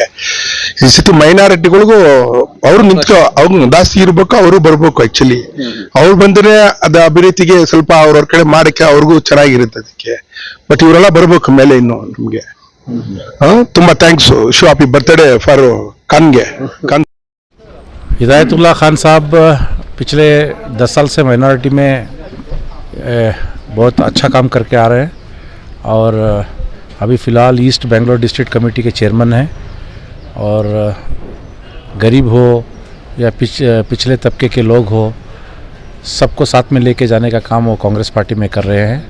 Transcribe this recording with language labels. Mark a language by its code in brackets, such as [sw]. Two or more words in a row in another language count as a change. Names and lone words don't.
[kn] ಈ ಸತಿ ಮೈನಾರಿಟಿಗಳಿಗೂ ಅವ್ರು ಅವ್ರು ಜಾಸ್ತಿ ಇರ್ಬೇಕು, ಅವರು ಬರ್ಬೇಕು. ಆಕ್ಚುಲಿ ಅವ್ರು ಬಂದ್ರೆ ಅದ ಅಭಿವೃದ್ಧಿಗೆ ಸ್ವಲ್ಪ ಅವ್ರವ್ರ ಕಡೆ ಮಾಡಕ್ಕೆ ಅವ್ರಿಗೂ ಚೆನ್ನಾಗಿರುತ್ತೆ ಅದಕ್ಕೆ. ಬಟ್ ಇವರೆಲ್ಲ ಬರ್ಬೇಕು ಮೇಲೆ ಇನ್ನು ನಮ್ಗೆ. ತುಂಬಾ ಥ್ಯಾಂಕ್ಸ್. [en] wish happy birthday for ಖಾನ್ಗೆ. [hi] हिदायतुल्लाह खान साहब पिछले 10 साल से माइनॉरिटी में बहुत अच्छा काम करके आ रहे हैं, और अभी फ़िलहाल ईस्ट बेंगलोर डिस्ट्रिक्ट कमेटी के चेयरमैन हैं। और गरीब हो या पिछले तबके के लोग हो, सबको साथ में लेके जाने का काम वो कांग्रेस पार्टी में कर रहे हैं।